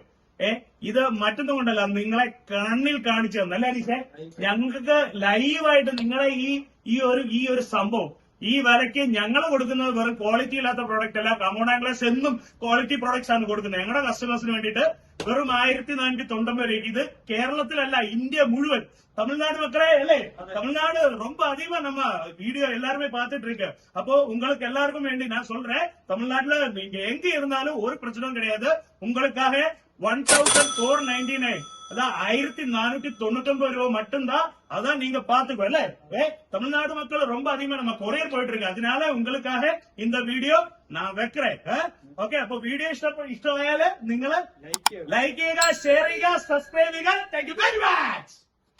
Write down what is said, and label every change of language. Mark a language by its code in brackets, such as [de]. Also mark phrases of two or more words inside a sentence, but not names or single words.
[ml] ഇത് മറ്റൊന്നും കൊണ്ടല്ല, നിങ്ങളെ കണ്ണിൽ കാണിച്ചു തന്നല്ല അനീഷേ. ഞങ്ങൾക്ക് ലൈവായിട്ട് നിങ്ങളെ ഈ ഒരു സംഭവം, ഈ വിലയ്ക്ക് ഞങ്ങൾ കൊടുക്കുന്നത് വെറും ക്വാളിറ്റി ഇല്ലാത്ത പ്രോഡക്റ്റ് അല്ല. കമോൺ ആംഗ്ലേഴ്സ് എന്നും [en] quality products [ml] ആണ് കൊടുക്കുന്നത് ഞങ്ങളുടെ കസ്റ്റമേഴ്സിന് വേണ്ടിയിട്ട്. വെറും 1499 രൂപയ്ക്ക്. ഇത് കേരളത്തിലല്ല, ഇന്ത്യ മുഴുവൻ. [ta] தமிழ்நாடு மக்களே, இல்லை தமிழ்நாடு ரொம்ப அதிகமா நம்ம வீடியோ எல்லாருமே பார்த்துட்டு இருக்கு. அப்போ உங்களுக்கு எல்லாருக்கும் வேண்டி நான் சொல்றேன், தமிழ்நாட்டுல நீங்க எங்க இருந்தாலும் ஒரு பிரச்சனையும் கிடையாது. உங்களுக்காக 1499 அதான் 1499 ரூபாய் மட்டும்தான். அதான் நீங்க பாத்துக்கோ இல்ல. தமிழ்நாடு மக்கள் ரொம்ப அதிகமா நம்ம கொரியர் போயிட்டு இருக்கு. அதனால உங்களுக்காக இந்த വീഡിയോ நான் வைக்கிறேன். [ml] ഓക്കെ, അപ്പൊ വീഡിയോ ഇഷ്ടമായാല് നിങ്ങൾ ലൈക്ക് ചെയ്യുക, ഷെയർ ചെയ്യുക, സബ്സ്ക്രൈബ് ചെയ്യുക. [en] thank you very much.